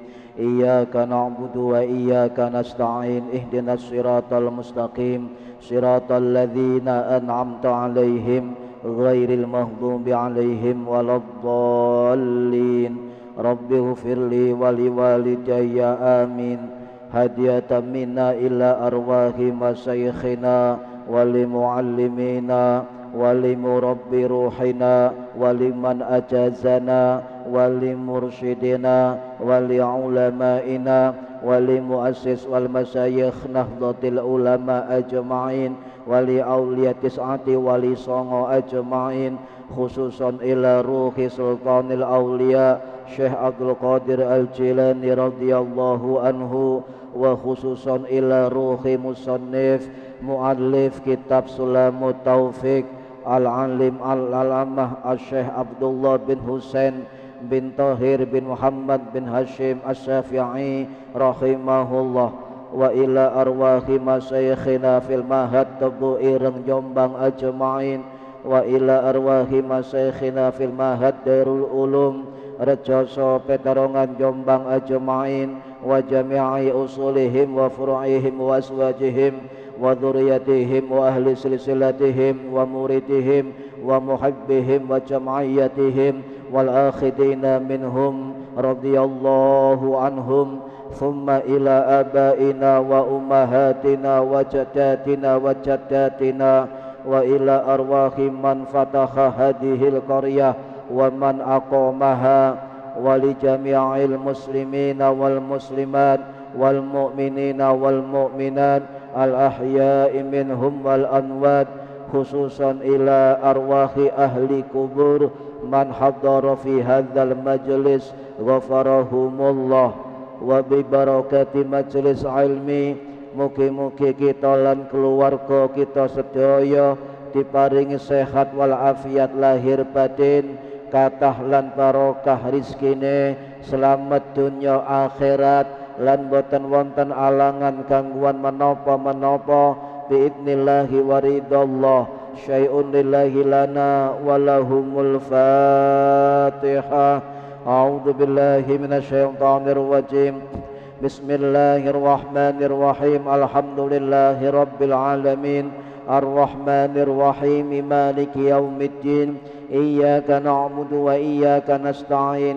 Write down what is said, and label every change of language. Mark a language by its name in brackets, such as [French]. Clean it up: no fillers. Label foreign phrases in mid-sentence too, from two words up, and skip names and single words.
[Arabic] إياك نعبد وإياك نستعين. اهدنا الصراط المستقيم. صراط الذين أنعمت عليهم غير المغضوب عليهم ولا الضالين. رب اغفر لي ولوالدي آمين. هدية منا إلى أرواح مشايخنا ولمعلمينا ولمربي روحنا ول من أجازنا ولمرشدينا ولعلمائنا ولمؤسس والمشايخ نهضة العلماء أجمعين ولأولياء تسعة wali songo أجمعين خصوصا إلى روح سلطان الأولياء Syekh Abdul Qadir Al-Jilani رضي الله عنه وخصوصا إلى روح مصنف مؤلف kitab Sulamut Taufiq al-alim al-alamah al-Syekh Abdullah bin Husain bin Tahir bin Muhammad bin Hashim Asy-Syafi'i rahimahullah wa ila arwahi masyayikhina fil mahad tabu ireng Jombang ajma'in wa ila arwahi masyayikhina fil mahad Darul Ulum Rejoso Petarongan Jombang أجمعين وجميع أصولهم وفروعهم وأزواجهم وذرياتهم وأهل سلسلتهم ومريديهم ومحبيهم وجمعياتهم والآخذين منهم رضي الله عنهم ثم إلى آبائنا وأمهاتنا وجداتنا وجداتنا وإلى أرواح من فتح هذه القرية ومن أقامها ول جميع المسلمين والمسلمات والمؤمنين والمؤمنات الأحياء منهم والأموات خصوصا إلى أرواح أهل القبور من حضر في هذا المجلس غفرهم الله وب بركة مجلس علم [Javanese] mugi-mugi kita lan keluarga kita sedaya diparingi sehat wal afiat lahir batin kathah lan barokah rizkine selamat dunya akhirat lan boten wonten alangan gangguan menapa-menapa [Arabic] بإذن الله ورضا الله شيء لله لنا ولهم الفاتحة. أعوذ بالله من الشيطان الرجيم. بسم الله الرحمن الرحيم. الحمد لله رب العالمين الرحمن الرحيم مالك يوم الدين. إياك نعبد وإياك نستعين.